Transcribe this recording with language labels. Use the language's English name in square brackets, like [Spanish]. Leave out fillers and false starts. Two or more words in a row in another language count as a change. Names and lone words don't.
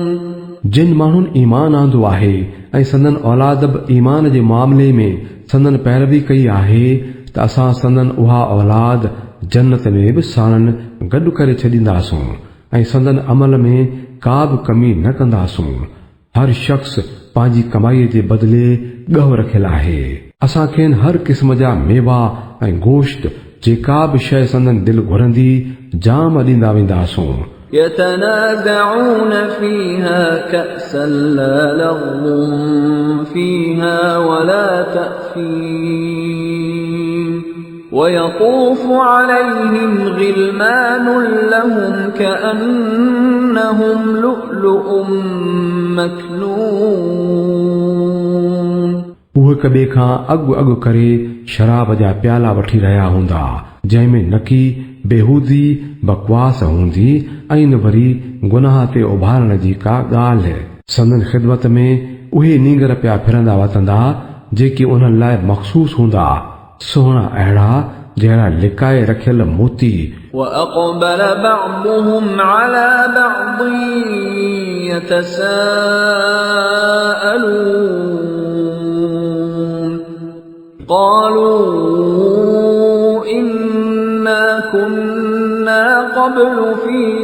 [Sindhi] जिन माण्हुनि ईमान आंदो आहे ऐं संदन औलाद बि ईमान जे मामले में संदन पैरवी कई आहे त असां संदन उहा औलाद जन्नत में बि साणनि गॾु करे छॾींदासूं ऐं संदन अमल में का बि कमी न कंदासूं। हर शख्स पंहिंजी कमाईअ जे बदिले ॻह रखियल आहे। असां खेनि हर क़िस्म जा मेवा ऐं गोश्त जेका बि शइ संदन दिलि घुरंदी जाम ॾींदा वेंदासूं। [Arabic] يتنازعون فيها كأسا لا لغو فيها ولا تأثيم ويطوف عليهم غلمان لهم كأنهم لؤلؤ مكنون [Sindhi] उहे कॿे खां अॻु अॻु करे शराब जा प्याला वठी रहिया हूंदा जंहिंमें नकी बेहूदी बकवास हूंदी ऐं न वरी गुनाह ते उभारण जी का ॻाल्हि। संदन ख़िदमत में उहे नींगर पिया फिरंदा वतंदा जेके उन्हनि लाइ मख़सूस हूंदा, सुहिणा अहिड़ा जहिड़ा लिकाए रखियल मोती। [Arabic] وأقبل بعضهم على بعض يتساءلون قالوا إنا كنا قبل في